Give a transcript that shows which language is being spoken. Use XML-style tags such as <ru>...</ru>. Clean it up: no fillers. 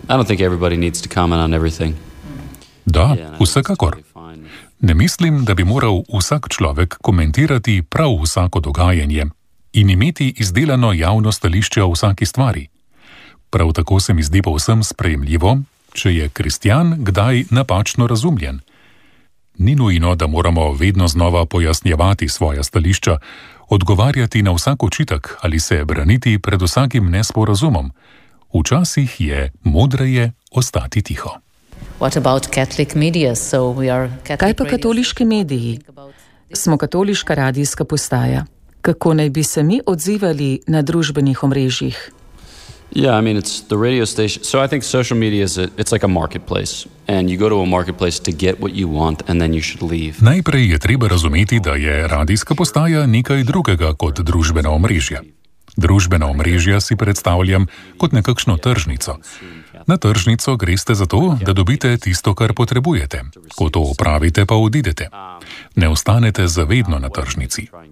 <en>I don't think everybody needs to comment on everything.</en> <sl>Da, vsekakor. Ne mislim, da bi moral vsak človek komentirati prav vsako dogajanje in imeti izdelano javno stališče o vsaki stvari. Prav tako se mi zdi povsem sprejemljivo, če je kristjan kdaj napačno razumljen. Ni nujno, da moramo vedno znova pojasnjevati svoja stališča, odgovarjati na vsak očitek ali se braniti pred vsakim nesporazumom. Včasih je modreje ostati tiho.</sl> <en>What about Catholic media? So we are Catholic.</en> <sl>Kaj pa katoliški mediji? Smo katoliška radijska postaja. Kako naj bi se mi odzivali na družbenih omrežjih?</sl> <en>Yeah, I mean, it's the radio station. So I think social media is it's like a marketplace. And you go to a marketplace to get what you want and then you should leave.</en> <sl>Najprej je treba razumeti, da je radijska postaja nekaj drugega kot družbeno omrežje. Družbeno omrežje si predstavljam kot nekakšno tržnico. Na tržnico greste zato, da dobite tisto, kar potrebujete. Ko to opravite, pa odidete. Ne ostanete zavedno na tržnici.</sl>